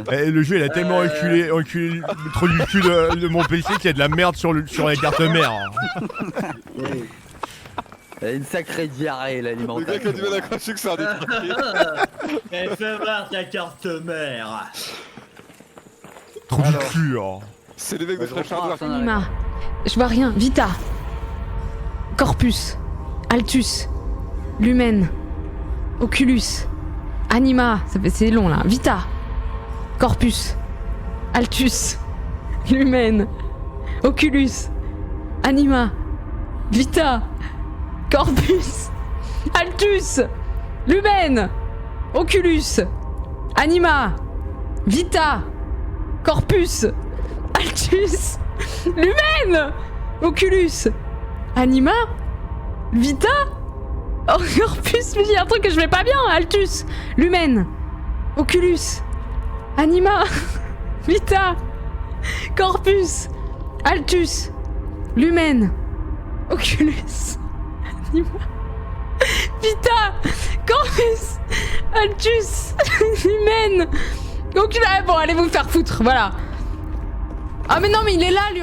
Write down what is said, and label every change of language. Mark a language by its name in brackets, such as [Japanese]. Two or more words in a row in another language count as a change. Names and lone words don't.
[French] Le jeu il a tellement enculé trop du cul de mon PC qu'il y a de la merde sur la carte mère. Oui. Elle a une sacrée diarrhée l'alimentation. Le gars qui a du mal à cracher que ça a détraqué. Elle fait voir ta carte mère. Trop du cul. C'est les mecs de Fresh Hardware. Anima. Je vois rien. [Latin] Vita. Corpus. Altus. Lumen. Oculus. Anima. [French] C'est long là. [Latin] Vita. Corpus. Altus. Lumen. Oculus. Anima. Vita. Corpus. Altus. Lumen. Oculus. Anima. Vita. Corpus. Altus. Lumen. Oculus. Anima. Vita. Oh, Corpus. [French] Mais il y a un truc que je vais pas bien. [Latin] Altus. Lumen. Oculus. Anima. Vita. Corpus. Altus. Lumen. Oculus. Anima. Vita. Corpus. Altus. Lumen. Oculus. [French] Ah, bon, allez vous faire foutre. Voilà. Ah, mais non, mais il est là, lui.